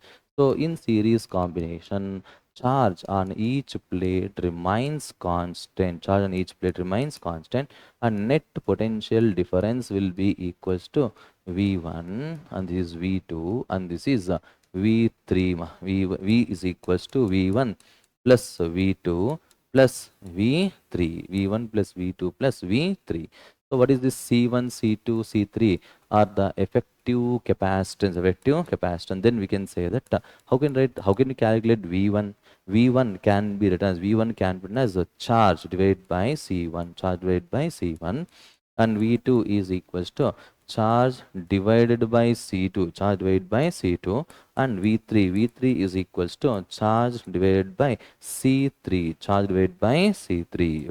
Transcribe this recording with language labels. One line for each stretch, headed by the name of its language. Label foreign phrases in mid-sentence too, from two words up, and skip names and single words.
English: So in series combination, charge on each plate remains constant. And net potential difference will be equals to V1, and this is V2, and this is V3. V is equals to V1 plus V2 plus V3, V1 plus V2 plus V3. So what is this C1, C2, C3 are the effective capacitance. Then we can say that how can you calculate V1? V1 can be written as a charge divided by C1, and V2 is equals to charge divided by C2, and V3 is equals to charge divided by C3.